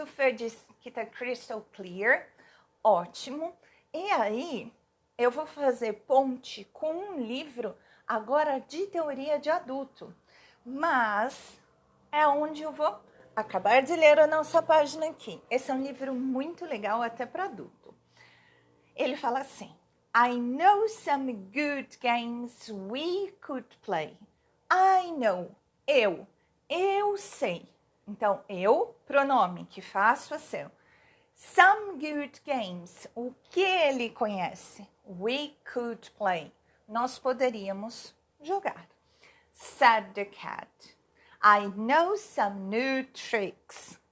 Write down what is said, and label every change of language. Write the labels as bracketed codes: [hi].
[pt] O Fer diz que tá crystal clear, ótimo. E aí, eu vou fazer ponte com um livro agora de teoria de adulto, mas é onde eu vou acabar de ler a nossa página aqui. Esse é um livro muito legal até para adulto. Ele fala assim: [en] I know some good games we could play. I know, [pt] eu sei. Então, eu, pronome que faço ação. Some good games, o que ele conhece? [en] We could play, [pt] nós poderíamos jogar. [en] Said the cat. I know some new tricks.